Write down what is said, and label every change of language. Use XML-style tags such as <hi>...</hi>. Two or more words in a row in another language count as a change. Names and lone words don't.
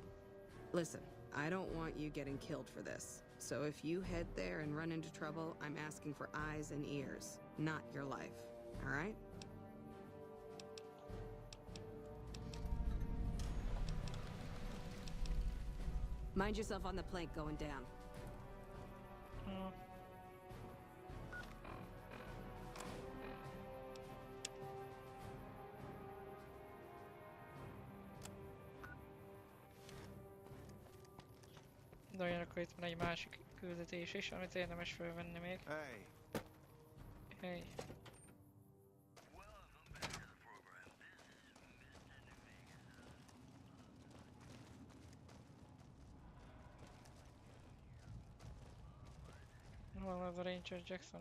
<en>Listen, I don't want you getting killed for this. So if you head there and run into trouble, I'm asking for eyes and ears, not your life. All right? Mind yourself on the plank going down.</en> <hu>De olyan, akkor itt van egy másik küldetés is, amit érdemes felvenni még.</hu> <en>Hey. Hey. Well, the Ranger Jackson.</en>